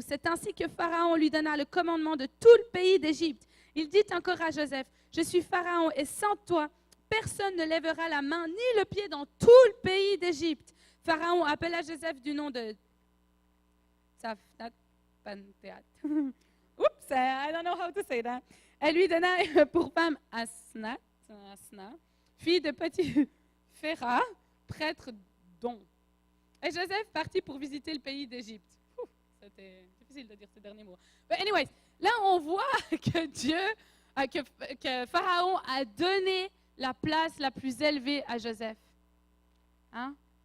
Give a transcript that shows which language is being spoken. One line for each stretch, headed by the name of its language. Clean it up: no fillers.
French: C'est ainsi que Pharaon lui donna le commandement de tout le pays d'Égypte. Il dit encore à Joseph, je suis Pharaon, et sans toi, personne ne lèvera la main ni le pied dans tout le pays d'Égypte. Pharaon appela Joseph du nom de Tsaphnath Panéat.
English: Oups, I don't know how to say that.
French: Elle lui donna pour femme Asna, fille de Potiphera, prêtre d'On. Et Joseph partit pour visiter le pays d'Égypte. C'était difficile de dire ces derniers mots.
English: But anyways,
French: là on voit que que Pharaon a donné la place la plus élevée à Joseph. Hein?